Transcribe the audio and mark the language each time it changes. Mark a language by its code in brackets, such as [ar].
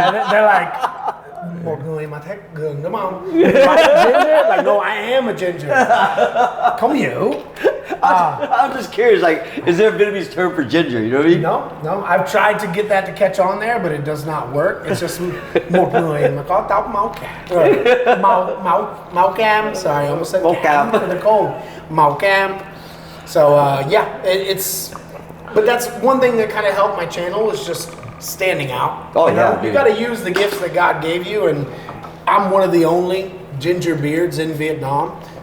[en] They're like, [vi] một người mà thích gừng đúng không? [en] Ginger? Like, no, I am a ginger. [vi] Không hiểu. [en] I'm just curious, like, is there a Vietnamese term for ginger? You know what I mean? No. I've tried to get that to catch on there, but it does not work. It's just [vi] một người mà có tóc máu cam. Máu cam. [en] Sorry, I almost said cam for the cold. [vi] Máu cam. [en] So yeah, but that's one thing that kind of helped my channel, is just standing out. Oh, you know? yeah, You got to use the gifts that God gave you, and I'm one of the only ginger beards in Vietnam.